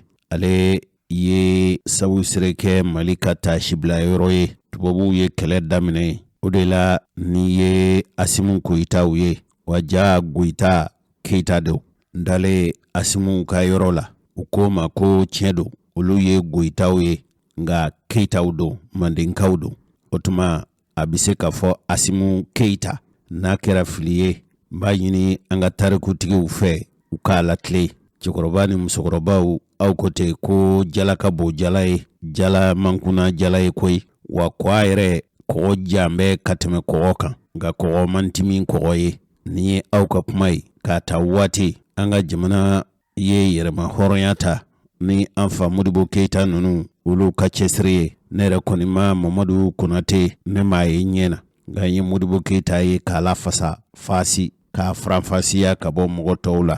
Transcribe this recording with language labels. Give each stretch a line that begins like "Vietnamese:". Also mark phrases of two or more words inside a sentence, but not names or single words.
Bambara: Ale ye Sabu Sire kɛ Mali ka taasi bila yɔrɔ ye. Tubabuw ye kɛlɛ daminɛ. O de la ni ye Asimu Goyitaw ye waja Goyita Keita do ndale Asimu ka yɔrɔ la u ko ma ko tiɲɛ do olu ye Goyitaw ye nga Keitaw do Mandenkaw do. O tuma a bɛ se ka fɔ Asimu Keita n'a kɛra fili ye n b'a ɲini an ka tarikutigiw fɛ u k'a latilen. Cɛkɔrɔba ni musokɔrɔbaw aw ko ten ko jala ka bon jala ye jala mankuna jala ye koyi wa kɔ a yɛrɛ kɔgɔ jan bɛ ka tɛmɛ kɔgɔ kan nka kɔgɔ man timi kɔgɔ ye. Ni ye aw ka kuma ye k'a ta waati an ka jamana ye yɛrɛma hɔrɔnya ta ni an fa Modibo Keita ninnu olu ka cɛsiri ye. Ne yɛrɛ kɔni ma Mamadu Konate ne m'a ye ɲɛ na nka n ye Modibo Keita ye k'a lafasa fasi k'a faranfasiya ka bɔ mɔgɔ tɔw la.